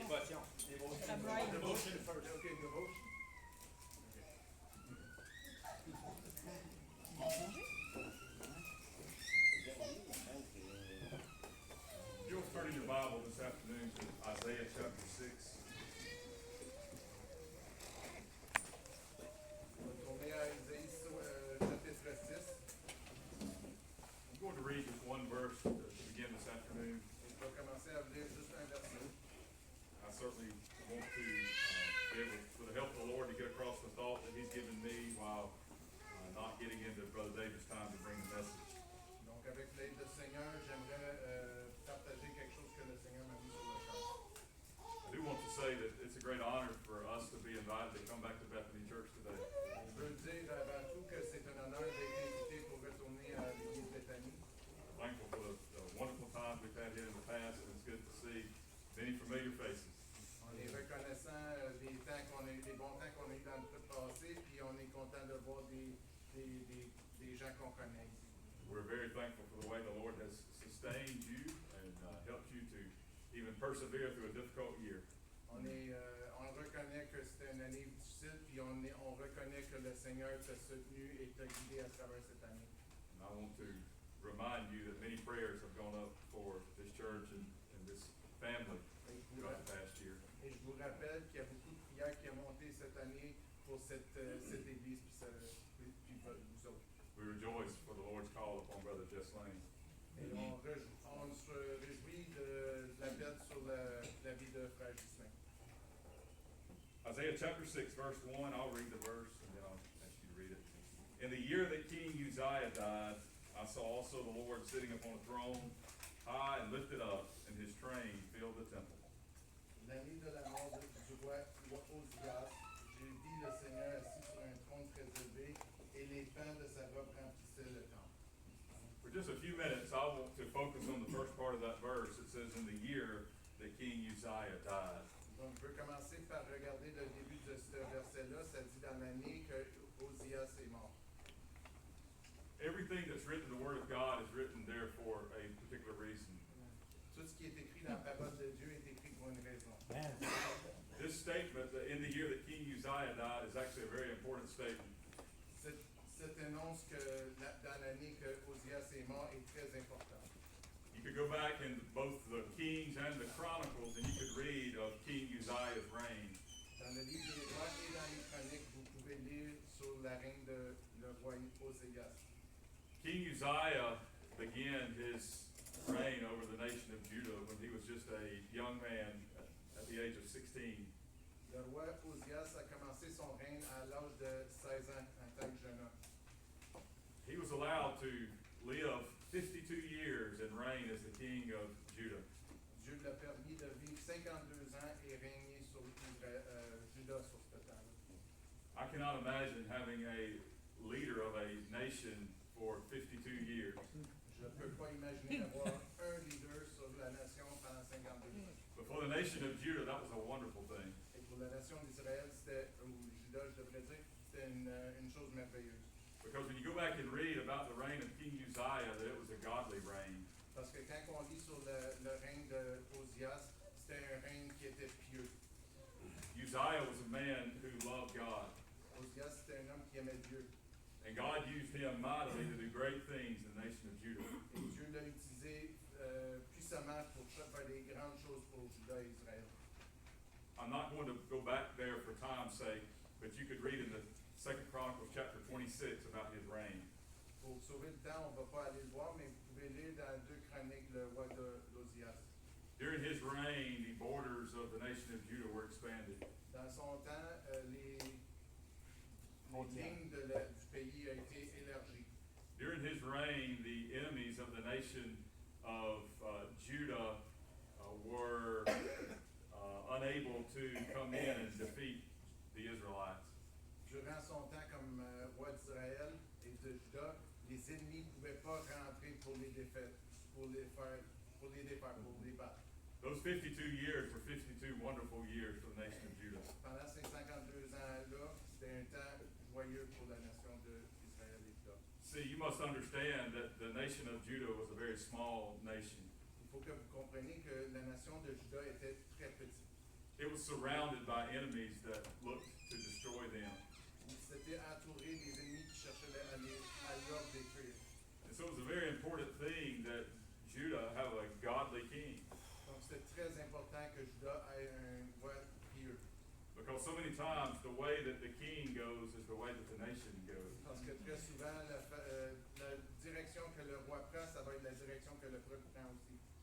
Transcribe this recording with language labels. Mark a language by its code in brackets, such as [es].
[fr] Dévotion. À Brian. [en] Devotion first. Okay, devotion. You'll turn in your Bible this afternoon to Isaiah chapter 6. [fr] On va tourner à Isaïe chapitre 6. [en] I'm going to read just one verse to begin this afternoon. [fr] Et je vais commencer à lire juste un verset. [en] I certainly want to be able, with the help of the Lord, to get across the thought that He's given me while not getting into Brother David's time to bring the message. [fr] Donc, avec l'aide du Seigneur, j'aimerais partager quelque chose que le Seigneur m'a mis sur le cœur. [en] I do want to say that it's a great honor for us to be invited to come back to Bethany Church today. [fr] Je veux dire avant tout que c'est un honneur d'être invité pour retourner à l'église Bethany. [en] Thankful for the wonderful times we've had here in the past, and it's good to see many familiar faces. [fr] On est reconnaissant des temps qu'on a eu, des bons temps qu'on a eu dans le passé, puis on est content de voir des gens qu'on connaît ici. [en] We're very thankful for the way the Lord has sustained you and helped you to even persevere through a difficult year. [fr] On reconnaît que c'était une année difficile, puis on reconnaît que le Seigneur t'a soutenu et t'a guidé à travers cette année. [en] And I want to remind you that many prayers have gone up for this church and this family [fr] Et je vous [en] throughout the past year. [fr] Et je vous rappelle qu'il y a beaucoup de prières qui ont monté cette année pour cette église, puis vous autres. [en] We rejoice for the Lord's call upon Brother Jess Lane. [fr] Et on se réjouit de l'appel sur la vie de Frère Ghislain. [en] Isaiah chapter 6, verse 1, I'll read the verse and then I'll ask you to read it. In the year that King Uzziah died, I saw also the Lord sitting upon a throne, high and lifted up, and his train filled the temple. [fr] L'année de la mort du roi Osias, j'ai vu le Seigneur assis sur un trône très élevé, et les pans de sa robe remplissaient le temple. [en] For just a few minutes, I want to focus on the first part of that verse. It says, in the year that King Uzziah died. [fr] Donc, je veux commencer par regarder le début de ce verset-là. Ça dit dans l'année que Osias est mort. [en] Everything that's written in the Word of God is written there for a particular reason. [fr] Tout ce qui est écrit dans la parole de Dieu est écrit pour une raison. [en] This statement, that in the year that King Uzziah died, is actually a very important statement. [fr] Cette annonce que dans l'année que Osias est mort est très importante. [en] You could go back in both the Kings and the Chronicles, and you could read of King Uzziah's reign. [fr] Dans le livre des rois et dans les chroniques, vous pouvez lire sur la règne de le roi Osias. [en] King Uzziah began his reign over the nation of Judah when he was just a young man at the age of 16. [fr] Le roi Osias a commencé son règne à l'âge de 16 ans en tant que jeune homme. [en] He was allowed to live 52 years and reign as the king of Judah. [fr] Dieu l'a permis de vivre 52 ans et régner sur Juda sur ce temps-là. [en] I cannot imagine having a leader of a nation for 52 years. [fr] Je ne peux pas imaginer avoir un leader sur la nation pendant 52 ans. [en] But for the nation of Judah, that was a wonderful thing. [fr] Et pour la nation d'Israël, c'était, ou Juda, je devrais dire, c'était une chose merveilleuse. [en] Because when you go back and read about the reign of King Uzziah, that it was a godly reign. [fr] Parce que quand on lit sur le règne de Osias, c'était un règne qui était pieux. [en] Uzziah was a man who loved God. [fr] Osias, c'était un homme qui aimait Dieu. [en] And God used him mightily to do great things in the nation of Judah. [fr] Et Dieu l'a utilisé puissamment pour faire des grandes choses pour Juda et Israël. [en] I'm not going to go back there for time's sake, but you could read in the 2 Chronicles chapter 26 about his reign. [fr] Pour sauver le temps, on ne va pas aller le voir, mais vous pouvez lire dans 2 Chroniques le roi d'Osias. [en] During his reign, the borders of the nation of Judah were expanded. [fr] Dans son temps, les lignes du pays ont été élargies. [en] During his reign, the enemies of the nation of Judah were unable to come in and defeat the Israelites. [fr] Durant son temps comme roi d'Israël et de Juda, les ennemis ne pouvaient pas rentrer pour les défaire, pour les battre. [en] Those 52 years were 52 wonderful years for the nation of Judah. [fr] Pendant ces 52 ans-là, c'était un temps joyeux pour la nation d'Israël et Juda. [en] See, you must understand that the nation of Judah was a very small nation. [fr] Il faut que vous compreniez que la nation de Juda était très petite. [en] It was surrounded by enemies that looked to destroy them. [fr] Il s'était entouré des ennemis qui cherchaient à leur détruire. [en] And so it was a very important thing that Judah have a godly king. [fr] Donc c'était très important que Juda ait un roi pieux. [en] Because so many times the way that the king goes is the way that the nation goes. [fr] Parce que très souvent, la direction que le roi prend, ça va être la direction que le peuple prend aussi.